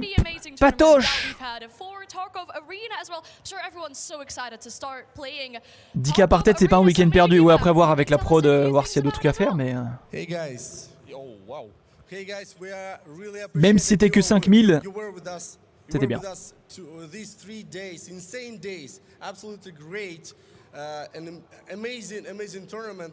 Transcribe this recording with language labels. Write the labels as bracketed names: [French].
[English] the amazing tournament [French] patoche. [English] that we've had for Tarkov Arena as well. I'm sure everyone's so excited to start playing. [French] 10K par tête, c'est pas un week-end perdu. Ouais, après voir avec la prod, voir s'il y a d'autres trucs à faire, mais... [English] Hey guys. Oh wow. Hey guys, we are really [French] Même si c'était que 5000, c'était bien. [English] These 3 days, insane days, absolutely great, an amazing tournament.